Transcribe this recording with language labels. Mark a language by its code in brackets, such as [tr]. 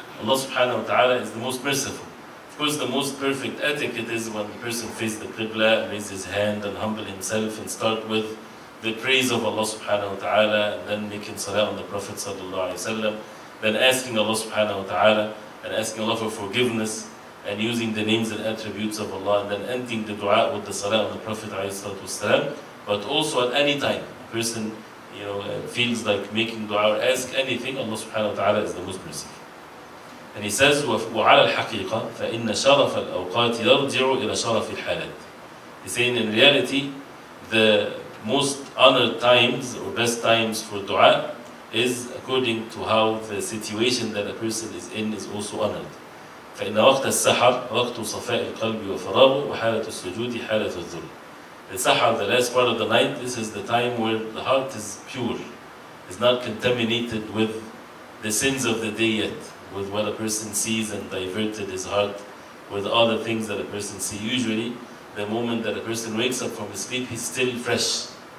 [en] Allah subhanahu wa ta'ala is the most merciful. Of course, the most perfect etiquette is when the person faces the qibla and raises his hand and humble himself and start with the praise of Allah subhanahu wa ta'ala, and then making salah on the Prophet sallallahu alayhi wa sallam, then asking Allah subhanahu wa ta'ala and asking Allah for forgiveness and using the names and attributes of Allah, and then ending the dua with the salah on the Prophet alayhi wasallam. But also at any time, a person feels like making dua or ask anything, Allah subhanahu wa ta'ala is the most merciful. [ar] And he says, وَعَلَى الْحَقِيقَةِ فَإِنَّ شَرَفَ الْأَوْقَاتِ يَرْجِعُ إِلَى شَرَفِ الْحَالَةِ. [en] He's saying in reality, the most honored times or best times for dua is according to how the situation that a person is in is also honored. [ar] فإن وقت السحر وقت صفاء القلب وفراغه وحالة السجود حالة الذل. [en] The sahar, the last part of the night, this is the time where the heart is pure, is not contaminated with the sins of the day yet, with what a person sees and diverted his heart with all the things that a person sees. Usually, the moment that a person wakes up from his sleep, he's still fresh.